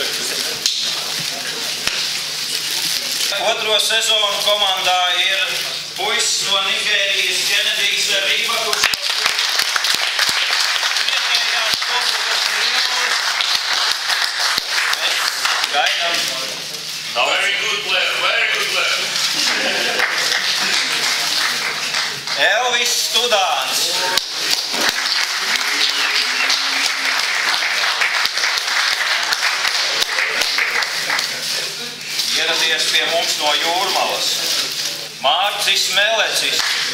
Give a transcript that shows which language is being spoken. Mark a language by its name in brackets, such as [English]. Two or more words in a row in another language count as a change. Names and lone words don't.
[Latvian] Otro sezonu komandā ir puisis no Nigērijas Kenedijs Rība, kurš gaidām. [English] Very good player, very good player. [Latvian] Elvis Studāns. Ieradies pie mums no Jūrmalas. Mārcis Melecis.